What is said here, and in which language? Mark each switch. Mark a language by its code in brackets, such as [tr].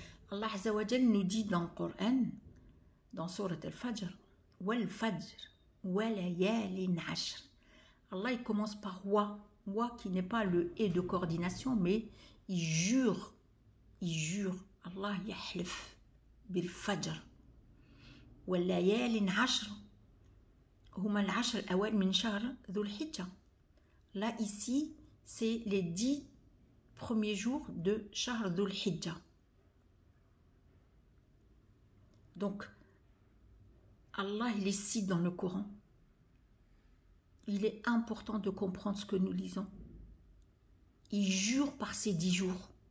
[fr] Allah Azza wa Jal nous dit dans le Coran, dans Sourate Al-Fajr, [ar] Wal Fajr, wa layalin ashr. [fr] Allah il commence par wa qui n'est pas le et de coordination, mais il jure. [ar] Allah yahlif bil Fajr. Wal layalin ashr. هما العشر الأوائل من شهر ذو الحجة. [fr] Là, ici, c'est les 10 premiers jours de Shahr Dhul Hijjah. Donc, Allah, il est cite dans le Coran. Il est important de comprendre ce que nous lisons. Il jure par ces 10 jours.